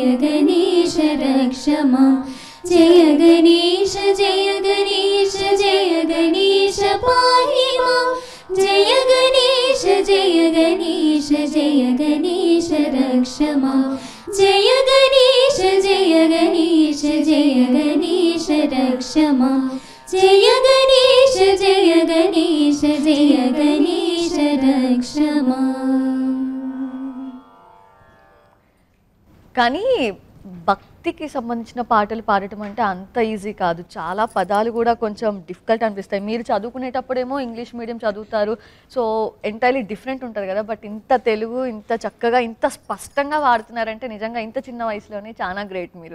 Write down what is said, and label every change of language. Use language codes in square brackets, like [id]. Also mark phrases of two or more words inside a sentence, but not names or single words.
[sa] गणेश रक्ष मां जय गणेश जय गणेश जय गणेश पाहि मां जय गणेश जय गणेश जय गणेश रक्ष मां जय गणेश जय गणेश जय गणेश रक्ष मां जय गणेश जय गणेश जय गणेश रक्ष मां [te] కానీ భక్తికి సంబంధించిన పాటలు పాడటం అంటే అంత ఈజీ కాదు. చాలా పదాలు కూడా కొంచెం డిఫికల్ట్ అనిపిస్తాయి. మీరు చదువుకునేటప్పుడేమో [en] English medium [te] చదువుతారు, [en] so entirely different [te] ఉంటుంది కదా. బట్ ఇంత తెలుగు ఇంత చక్కగా ఇంత స్పష్టంగా వాడుతున్నారంటే నిజంగా ఇంత చిన్న వయసులోనే చాలా గ్రేట్ మీరు.